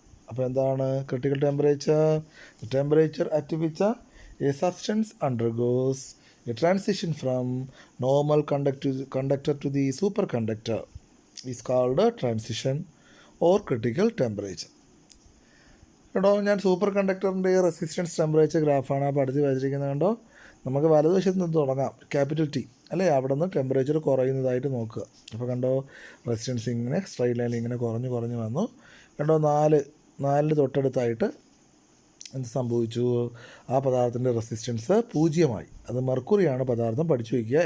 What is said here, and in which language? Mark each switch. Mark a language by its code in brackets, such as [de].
[ml] അപ്പോൾ എന്താണ് critical temperature? [en] Temperature at which a substance undergoes A transition from normal conductor to the superconductor is called a transition or critical temperature. [ml] കേട്ടോ, ഞാൻ super കണ്ടക്ടറിൻ്റെ resistance temperature ഗ്രാഫാണ് ആ പടുത്തി വരച്ചിരിക്കുന്നത്. കണ്ടോ, നമുക്ക് വലതുവശത്ത് നിന്ന് തുടങ്ങാം, ക്യാപിറ്റൽ ടി അല്ലേ, അവിടെ നിന്ന് ടെമ്പറേച്ചർ കുറയുന്നതായിട്ട് നോക്കുക. അപ്പോൾ കണ്ടോ, റെസിസ്റ്റൻസ് ഇങ്ങനെ സ്ട്രൈറ്റ് ലൈനിൽ ഇങ്ങനെ കുറഞ്ഞ് കുറഞ്ഞ് വന്നു. കണ്ടോ, നാലിന് തൊട്ടടുത്തായിട്ട് എന്ത് സംഭവിച്ചു, ആ പദാർത്ഥത്തിൻ്റെ റെസിസ്റ്റൻസ് 0 അത് മെർക്കുറിയാണ് പദാർത്ഥം, പഠിച്ചു വയ്ക്കുക.